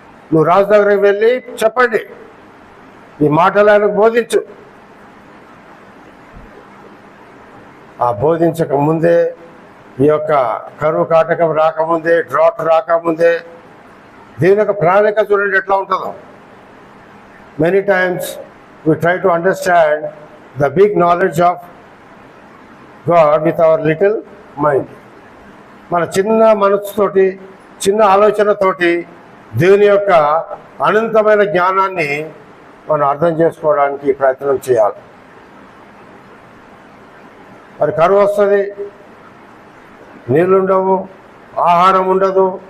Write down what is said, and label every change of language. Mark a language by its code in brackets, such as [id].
[te] నువ్వు రాజు దగ్గరికి వెళ్ళి చెప్పండి, ఈ మాటలు ఆయనకు బోధించు. ఆ బోధించక ముందే, ఈ యొక్క కరువు కాటకం రాకముందే, డ్రాట్ రాకముందే దీని యొక్క ప్రణాళిక చూడండి ఎట్లా ఉంటుందో. [en] Many times we try to understand the big knowledge of God with our little mind. [te] మన చిన్న మనసుతోటి, చిన్న ఆలోచనతోటి దేవుని యొక్క అనంతమైన జ్ఞానాన్ని మనం అర్థం చేసుకోవడానికి ప్రయత్నం చేయాలి. మరి కరువు వస్తుంది, నీళ్ళుండవు, ఆహారం ఉండదు.